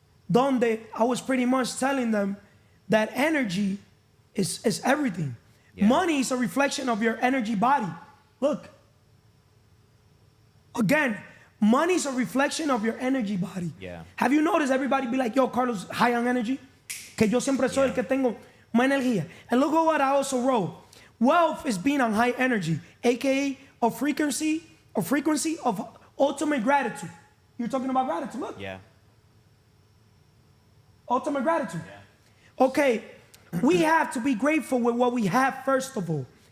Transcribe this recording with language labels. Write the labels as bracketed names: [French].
[English] Donde I was pretty much telling them that energy is everything. Yeah. Money is a reflection of your energy body. Look. Again, money is a reflection of your energy body. Yeah. Have you noticed everybody be like, yo, Carlos, high on energy? [Spanish] Que yo siempre soy el que tengo más energía. [English] And look at what I also wrote. Wealth is being on high energy, aka a frequency of ultimate gratitude. You're talking about gratitude, look. Yeah. Ultimate gratitude. Yeah. Okay, we have to be grateful with what we have first of all.